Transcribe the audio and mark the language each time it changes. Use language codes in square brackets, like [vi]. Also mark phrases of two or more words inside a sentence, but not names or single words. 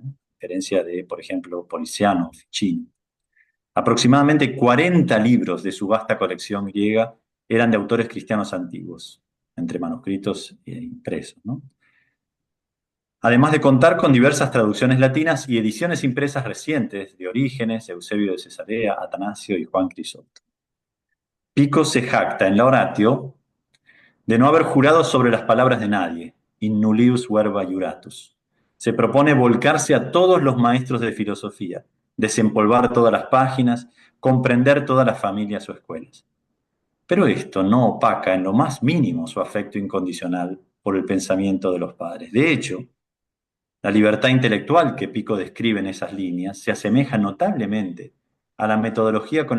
[es] A diferencia de, por ejemplo, Poliziano o Ficino. Aproximadamente 40 libros de su vasta colección griega eran de autores cristianos antiguos, entre manuscritos e impresos, ¿no? Además de contar con diversas traducciones latinas y ediciones impresas recientes de Orígenes, Eusebio de Cesarea, Atanasio y Juan Crisóstomo. Pico se jacta en la Oratio de no haber jurado sobre las palabras de nadie, [la] in nullius verba juratus. [es] Se propone volcarse a todos los maestros de filosofía, desempolvar todas las páginas, comprender todas las familias o escuelas. Pero esto no opaca en lo más mínimo su afecto incondicional por el pensamiento de los padres. De hecho, la libertad intelectual que Pico describe en esas líneas se asemeja notablemente a la metodología con